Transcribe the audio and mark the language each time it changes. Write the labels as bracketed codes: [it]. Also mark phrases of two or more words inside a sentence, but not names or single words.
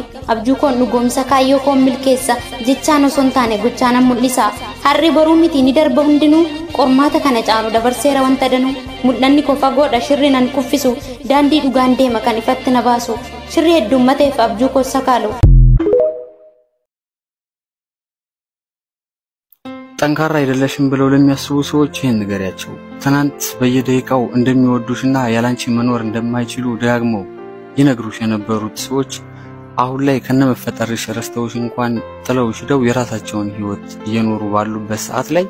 [om] Abjuu koon dhugoomsa kaayyo koon milkeessa jechaan osoo hin taane gochaan mul'isa. Harri boruu miti ni darba hundinuu qormaata kana caalu dabarseera wanta danuu. Mul'anni koo fagoodha shirri nan kuffisu daandii dhugaan deema kan ifatti na baasu. Shirri heddummateef abjuu koo sakaalu. [am] ጠንካራ አይደለሽም ብለው ለሚያስቡ ሰዎች ይሄን ንገሪያቸው። ትናንት በየደቂቃው እንደሚወዱሽና ያላንቺ መኖር እንደማይችሉ ደጋግመው ይነግሩሽ የነበሩት ሰዎች አሁን ላይ ከነመፈጠርሽ ረስተውሽ እንኳን ጥለውሽ ሄደው የራሳቸውን ህይወት እየኖሩ ባሉበት ሰዓት ላይ